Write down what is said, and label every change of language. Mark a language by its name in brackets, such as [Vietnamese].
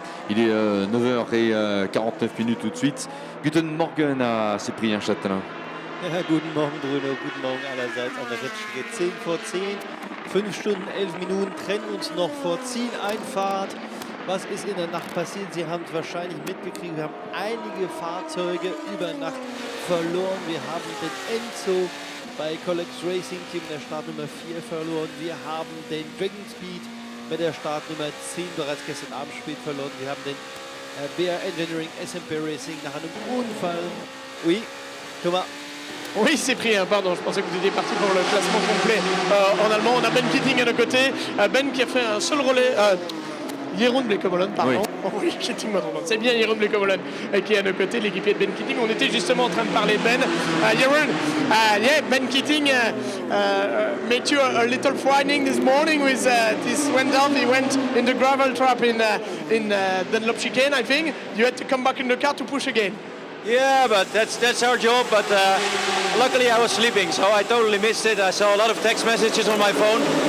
[French] Il est 9h49 tout de suite. [German] Guten Morgen [French] à Cyprien Châtelain. [German] Ja, guten Morgen Bruno, guten Morgen allerseits an der Rennstrecke 10 vor 10. 5 Stunden, 11 Minuten trennen uns noch vor Zieleinfahrt. Was ist in der Nacht passiert? Sie haben es wahrscheinlich mitgekriegt. Wir haben einige Fahrzeuge über Nacht verloren. Wir haben den Enzo bei Collex Racing Team der Startnummer 4 verloren. Wir haben den Dragon Speed mit der Startnummer 10 bereits gestern Abend spät verloren. Wir haben den BR Engineering SMP Racing nach einem Unfall. [French] Oui, Thomas. Oui, Cyprien, pardon, je pensais que vous étiez parti pour le classement complet en allemand. On a Ben Keating à nos côtés. Ben qui a fait un seul relais. Jeroen Bleekemolen, pardon. Oui, Keating, c'est bien Jeroen Bleekemolen qui est à nos côtés, l'équipier de Ben Keating. On était justement en train de parler de Ben. [English] Jeroen, yeah, Ben Keating made you a little frightening this morning with this went down. He went in the gravel trap in Dunlop chicane, I think. You had to come back in the car to push again. Yeah, but that's our job. But luckily I was sleeping, so I totally missed it. I saw a lot of text messages on my phone.